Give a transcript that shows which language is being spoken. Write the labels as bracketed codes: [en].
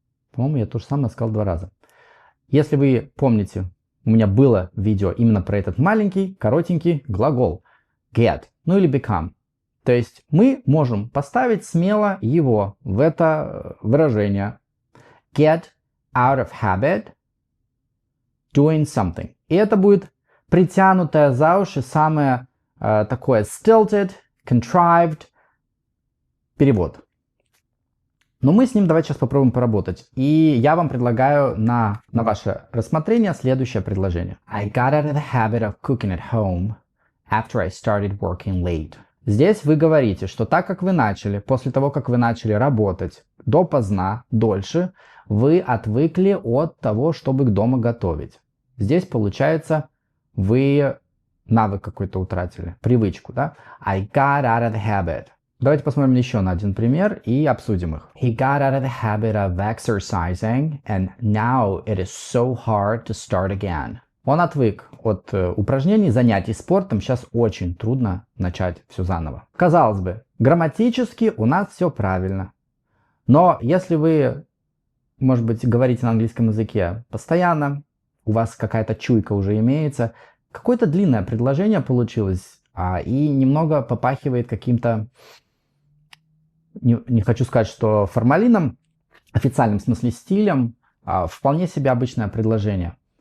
[ru] По-моему, я то же самое сказал 2 раза. Если вы помните, у меня было видео именно про этот маленький, коротенький глагол get, ну или become. То есть мы можем поставить смело его в это выражение. [en] Get out of habit doing something. [ru] И это будет притянутое за уши самое такое [en] stilted, contrived [ru] перевод. Но мы с ним давайте сейчас попробуем поработать. И я вам предлагаю на ваше рассмотрение следующее предложение. [en] I got out of the habit of cooking at home after I started working late. [ru] Здесь вы говорите, что так как вы начали, после того, как вы начали работать допоздна, дольше, вы отвыкли от того, чтобы дома готовить. Здесь получается, вы навык какой-то утратили, привычку, да? [en] I got out of the habit. [ru] Давайте посмотрим еще на один пример и обсудим их. [en] He got out of the habit of exercising, and now it is so hard to start again. [ru] Он отвык от упражнений, занятий спортом. Сейчас очень трудно начать все заново. Казалось бы, грамматически у нас все правильно. Но если вы, может быть, говорите на английском языке постоянно, у вас какая-то чуйка уже имеется, какое-то длинное предложение получилось, и немного попахивает каким-то, не хочу сказать, что формалином, официальном смысле стилем, вполне себе обычное предложение.